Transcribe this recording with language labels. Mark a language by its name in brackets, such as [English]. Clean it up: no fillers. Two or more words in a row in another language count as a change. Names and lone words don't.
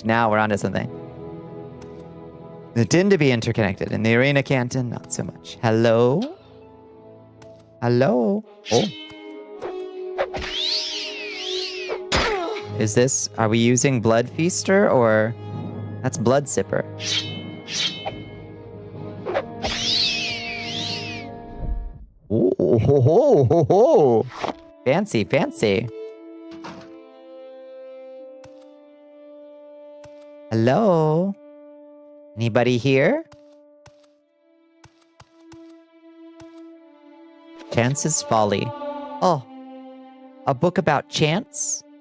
[English] Now we're onto something. They tend to be interconnected. In the arena canton, not so much. Hello? Hello? Oh. Is this... Are we using Blood Feaster or... That's Blood Sipper. Ooh, ho, ho, ho, ho. Fancy, fancy. Hello? Anybody here? Chance's Folly. Oh, a book about chance?